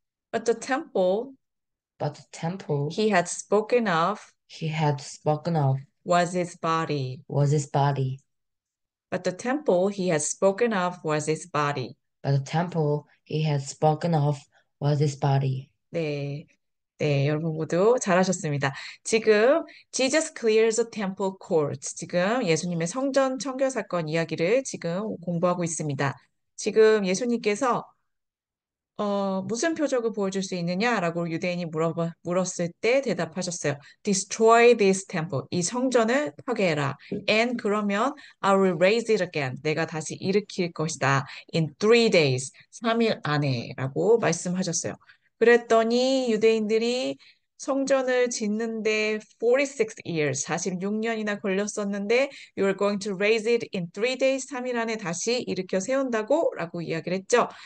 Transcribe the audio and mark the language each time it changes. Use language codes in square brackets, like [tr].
[en] But the temple But the temple he had spoken of he had spoken of was his body. was his body. But the temple he had spoken of was his body. But the temple he had spoken of was his body. [ko] 네. 네, 여러분 모두 잘하셨습니다. 지금 [en] Jesus clears the temple courts. [ko] 지금 예수님의 성전 청결 사건 이야기를 지금 공부하고 있습니다. 지금 예수님께서 무슨 표적을 보여줄 수 있느냐라고 유대인이 물었을 때 대답하셨어요. [en] Destroy this temple. [ko] 이 성전을 파괴해라. [en] And [ko] 그러면 [en] I will raise it again. [ko] 내가 다시 일으킬 것이다. [en] In 3 days. [ko] 3일 안에 라고 말씀하셨어요. 그랬더니 유대인들이 성전을 짓는데 [en] 46 years, [ko] 46년이나 걸렸었는데 [en] You are going to raise it in 3 days, [ko] 3일 안에 다시 일으켜 세운다고? 라고 이야기를 했죠.